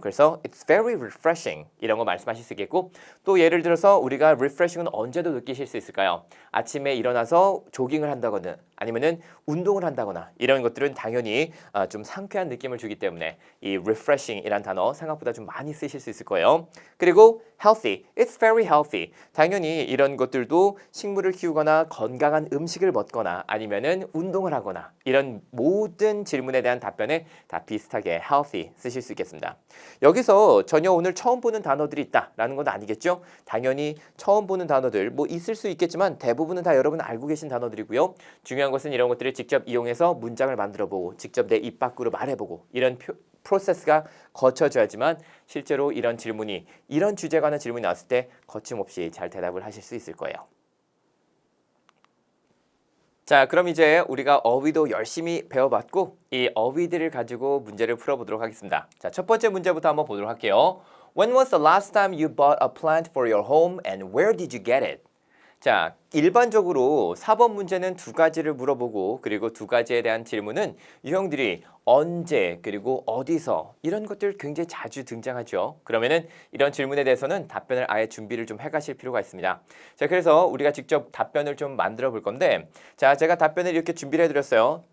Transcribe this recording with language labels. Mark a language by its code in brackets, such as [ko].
[ko] 그래서 [en] it's very refreshing [ko] 이런 거 말씀하실 수 있겠고 또 예를 들어서 우리가 refreshing은 언제도 느끼실 수 있을까요? 아침에 일어나서 조깅을 한다거나 아니면은 운동을 한다거나 이런 것들은 당연히 좀 상쾌한 느낌을 주기 때문에 이 refreshing이란 단어 생각보다 좀 많이 쓰실 수 있을 거예요. 그리고 [en] healthy, it's very healthy. [ko] 당연히 이런 것들도 식물을 키우거나 건강한 음식을 먹거나 아니면은 운동을 하거나 이런 모든 질문에 대한 답변에 다 비슷하게 healthy 쓰실 수 있겠습니다. 여기서 전혀 오늘 처음 보는 단어들이 있다라는 건 아니겠죠? 당연히 처음 보는 단어들 뭐 있을 수 있겠지만 대부분은 다 여러분 알고 계신 단어들이고요. 중요한 것은 이런 것들을 직접 이용해서 문장을 만들어보고 직접 내 입 밖으로 말해보고 이런 프로세스가 거쳐져야지만 실제로 이런 질문이 이런 주제에 관한 질문이 나왔을 때 거침없이 잘 대답을 하실 수 있을 거예요. 자, 그럼 이제 우리가 어휘도 열심히 배워봤고 이 어휘들을 가지고 문제를 풀어보도록 하겠습니다. 자, 첫 번째 문제부터 한번 보도록 할게요. [en] When was the last time you bought a plant for your home and where did you get it? [ko] 자, 일반적으로 4번 문제는 두 가지를 물어보고 그리고 두 가지에 대한 질문은 유형들이 언제 그리고 어디서 이런 것들 굉장히 자주 등장하죠. 그러면은 이런 질문에 대해서는 답변을 아예 준비를 좀 해가실 필요가 있습니다. 자, 그래서 우리가 직접 답변을 좀 만들어 볼 건데 자, 제가 답변을 이렇게 준비를 해드렸어요.